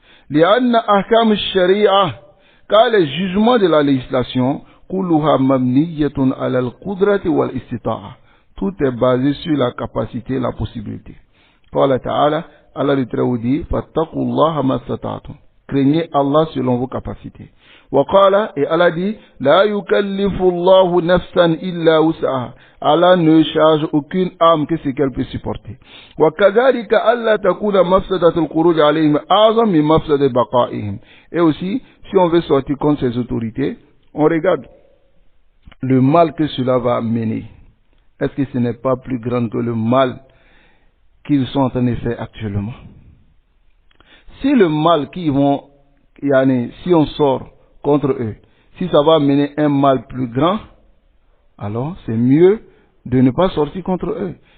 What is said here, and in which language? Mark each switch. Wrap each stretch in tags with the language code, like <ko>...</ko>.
<ar>لأن أحكام الشريعة,</ar> <fr>car les jugements de la législation,</fr> <ar>كلها مبنية على القدرة والاستطاعة,</ar> <fr>tout est basé sur la capacité et la possibilité.</fr> <ar>قال تعالى,</ar> <fr>Allah le Très-Haut dit,</fr> <ar>فاتقوا الله ما استطعتم,</ar> <fr>craignez Allah selon vos capacités.</fr> <ar>وقال,</ar> <fr>et Allah dit,</fr> <ar>لا يكلف الله نفسا إلا وسعها,</ar> <fr>Allah ne charge aucune âme que ce qu'elle peut supporter.</fr> <ar>وكذلك ألا تكون مفسدة الخروج عليهم أعظم من مفسدة بقائهم.</ar> <fr>Et aussi, si on veut sortir contre ces autorités, on regarde le mal que cela va mener. Est-ce que ce n'est pas plus grand que le mal qu'ils sont en train de faire actuellement? Si le mal qu'ils vont, si on sort contre eux, si ça va mener un mal plus grand, alors c'est mieux de ne pas sortir contre eux.</fr>